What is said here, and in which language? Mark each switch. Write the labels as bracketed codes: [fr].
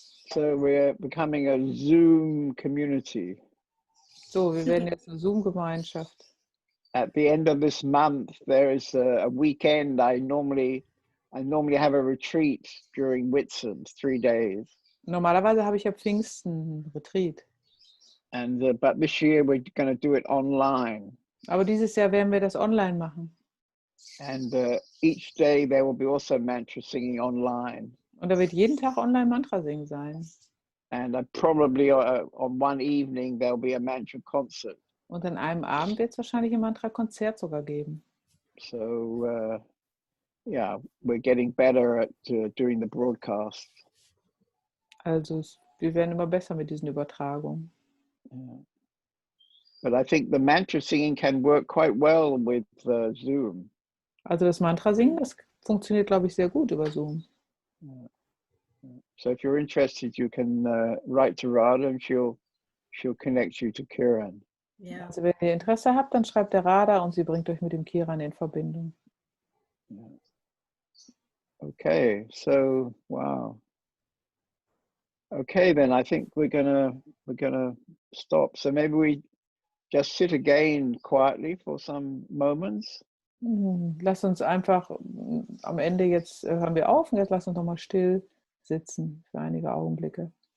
[en] So we're becoming a Zoom community. [de] So, wir werden jetzt eine Zoom-Gemeinschaft. [en] At the end of this month, there is a weekend. I normally have a retreat during Whitsun, 3 days. [de] Normalerweise habe ich ja Pfingsten Retreat. [en] And but this year we're going to do it online. [de] Aber dieses Jahr werden wir das online machen. [en] And each day there will be also mantra singing online. [de] Und da wird jeden Tag online Mantra singen sein. [en] And probably on one evening there'll be a mantra concert. [de] Und an einem Abend wird es wahrscheinlich ein Mantra-Konzert sogar geben. [en] So yeah, we're getting better at doing the broadcast. [de] Also wir werden immer besser mit diesen Übertragungen. [en] Yeah. But I think the mantra singing can work quite well with Zoom. [de] Also das Mantra singen, das funktioniert, glaube ich, sehr gut über Zoom. [en] Yeah. So if you're interested, you can write to Radha and she'll connect you to Kiran. Yeah. [de] Also wenn ihr Interesse habt, dann schreibt der Radha und sie bringt euch mit dem Kiran in Verbindung. [en] Yeah. Okay, so wow. Okay, then I think we're gonna stop. So maybe we just sit again quietly for some moments. [de] Lass uns einfach am Ende jetzt hören wir auf und jetzt lass uns noch mal still sitzen für einige Augenblicke.